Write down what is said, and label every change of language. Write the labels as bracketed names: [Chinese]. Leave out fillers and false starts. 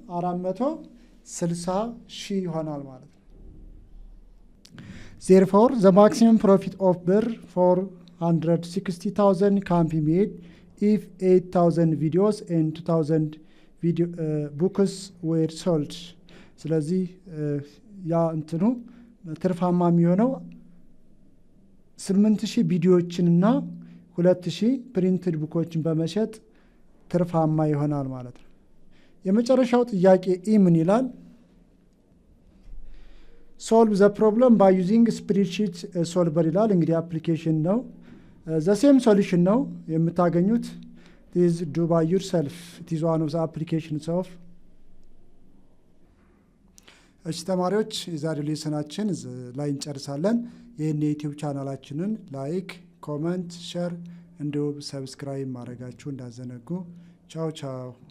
[Amharic] 460 ሺህ ይሆናል ማለት ነው። [English] therefore the maximum profit of ብር 460,000 can be made if 8,000 videos and 2,000 video books were sold [Amharic] ስለዚህ ያ እንትኑ ትርፋማ የሚሆነው 8,000 ቪዲዮዎችንና 2,000 ፕሪንትድ ቡኮችን በመሸጥ ትርፋማ ይሆናል ማለት ነው። የመጨረሻው ጥያቄ ኢ ምን ይላል? [English] solve the problem by using spreadsheet solver ይላል። [Amharic] እንግዲህ አፕሊኬሽን ነው። [English] the same solution [Amharic] ነው የምታገኙት [English] is do by yourself. it is one of the applications of [Amharic] እሺ ተማሪዎች የዛሬ ሌሰናችን ላይ እንጨርሳለን። ይህን የዩቲዩብ ቻናላችንን ላይክ፣ ኮመንት፣ ሼር እንዲሁም ሰብስክራይብ ማድረጋችሁ እንዳዘነጉ። ቻው ቻው።